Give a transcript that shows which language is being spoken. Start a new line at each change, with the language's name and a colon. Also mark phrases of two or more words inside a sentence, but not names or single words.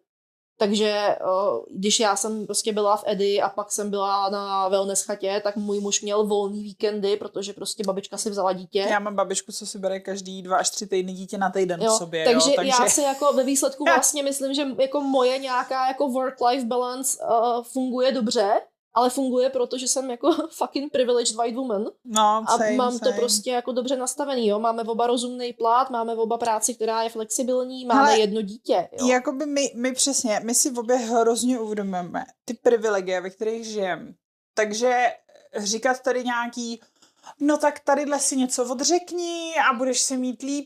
Czech: Takže když já jsem prostě byla v Edy a pak jsem byla na wellness chatě, tak můj muž měl volný víkendy, protože prostě babička si vzala dítě. Já mám babičku, co si bere každý 2 až 3 týdny dítě na týden v sobě. Takže já si jako ve výsledku vlastně myslím, že jako moje nějaká jako
English: work-life balance
Czech: funguje dobře, ale funguje proto, že jsem jako
English: fucking privileged white woman.
Czech: No, same, mám to prostě jako dobře nastavený, jo. Máme oba rozumný plat, máme oba práci, která je flexibilní, máme jedno dítě, jo. Jakoby my přesně, my si obě hrozně uvědomujeme ty privilegie, ve kterých žijeme. Takže říkat tady nějaký, no tak tadyhle si něco odřekni a budeš se mít líp.